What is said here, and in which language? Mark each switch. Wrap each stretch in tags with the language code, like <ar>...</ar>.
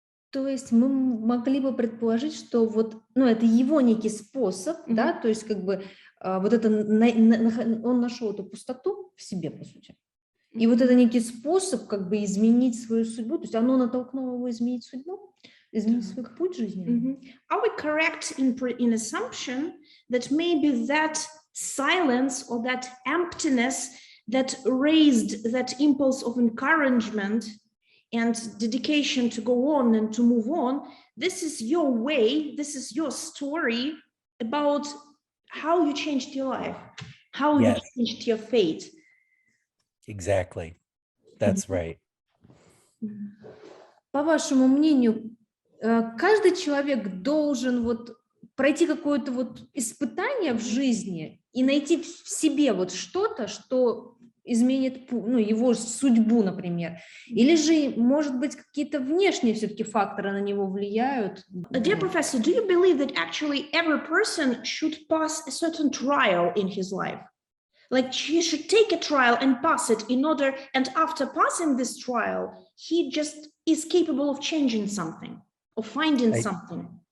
<ru>То есть мы могли бы предположить, что это его некий способ, да, то есть вот это он нашел эту пустоту в себе, по сути. И вот это некий способ изменить свою судьбу, то есть оно натолкнуло его изменить судьбу, изменить свой путь жизненный.</ru> <en>Are we correct in assumption that maybe that silence or that emptiness that raised that impulse of encouragement and dedication to go on and to move on, this is your way, this is your story about how you changed your life, how Yes. you changed your fate. Exactly. That's right.</en> <ru>По вашему мнению, каждый человек должен вот пройти какое-то вот испытание в жизни и найти в себе вот что-то, что изменит, ну, его судьбу, например. Или же, может быть, какие-то внешние все-таки факторы на него влияют?</ru> <en>Dear professor, do you believe that actually every person should pass a certain trial in his life? Like he should take a trial and pass it in order, and after passing this trial, he just is capable of changing something, of finding something.</en>